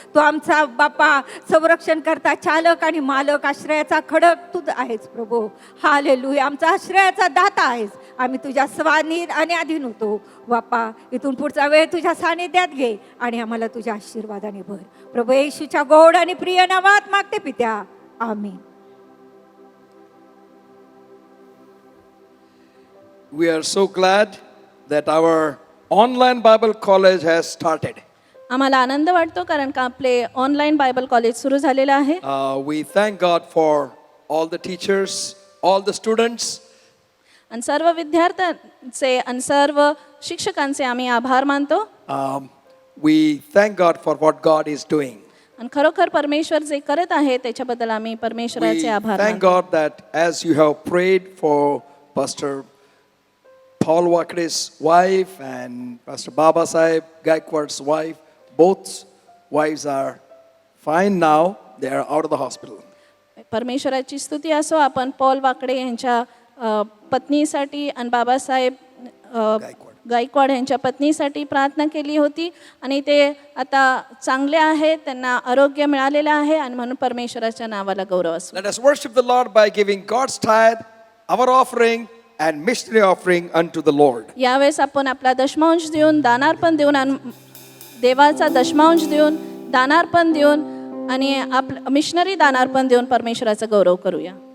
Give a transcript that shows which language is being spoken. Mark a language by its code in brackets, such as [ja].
[mr] तू आमचा बापा संरक्षण करता चालक आणि मालक, आश्रयाचा खडक तू आहेस प्रभू. हालेलुया. आमचा आश्रयाचा दाता आहेस आम्ही तुझ्या स्वाधीन आणि अधीन होतो बाप्पा. इथून पुढचा वेळ तुझ्या सानिध्यात घे आणि आम्हाला तुझ्या आशीर्वादाने भर. प्रभू येशूच्या गोड आणि प्रिय नामात मागते पित्या, आमीन. [en] We are so glad that our online Bible college has started. [mr] आम्हाला आनंद वाटतो कारण का आपले ऑनलाईन बायबल कॉलेज सुरू झालेलं आहे. [en] We thank God for all the teachers, all the students. [mr] आणि सर्व विद्यार्थ्यांचे आणि सर्व शिक्षकांचे आम्ही आभार मानतो. [en] We thank God for what God is doing. [mr] आणि खरोखर परमेश्वर जे करत आहे त्याच्याबद्दल आम्ही [en] We [mr] परमेश्वराचे आभार [en] thank [mr] मानतो. [en] God that as you have prayed for Pastor Paul Wakre's wife and Pastor Baba Sahib Gaikwad's wife, both wives are fine now. They are out of the hospital. [mr] परमेश्वराची स्तुती असो. आपण पॉल वाकडे यांच्या पत्नीसाठी आणि बाबासाहेब गायकवाड यांच्या पत्नीसाठी प्रार्थना केली होती आणि ते आता चांगले आहेत, त्यांना आरोग्य मिळालेलं आहे आणि म्हणून परमेश्वराच्या नावाला गौरव असो. [en] Let us worship the Lord by giving God's tithe, our offering, and missionary offering unto the Lord. [mr] यावेळेस आपण आपला दशमांश देऊन, दानार्पण देऊन आणि देवाचा दशमांश देऊन, दानार्पण देऊन आणि आपलं मिशनरी दानार्पण देऊन परमेश्वराचा गौरव करूया.